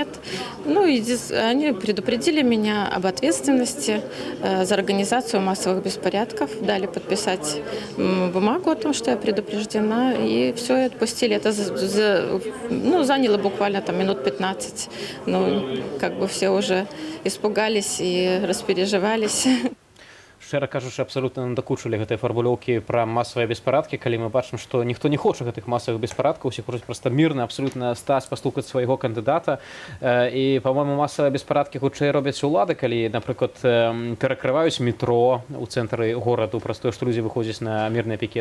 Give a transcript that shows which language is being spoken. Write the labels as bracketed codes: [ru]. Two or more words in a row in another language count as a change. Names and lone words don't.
[ru] И они предупредили меня об ответственности за организацию массовых беспорядков, дали подписать бумагу о том, что я предупреждена, и все, и отпустили. Это заняло буквально минут 15. Все уже испугались и распереживались. [be] Шчыра кажучы, абсалютна надакучылі гэтыя фармулёўкі пра масавыя беспарадкі, калі мы бачым, што ніхто не хоча гэтых масавых беспарадкаў, усе хочуць проста мірна абсалютна стаць, пастукаць свайго кандыдата. І, па-мойму, масавыя беспарадкі хутчэй робяць улады, калі, напрыклад, перакрываюць метро ў цэнтры гораду, праз тое, што людзі выходзяць на мірныя пікеты.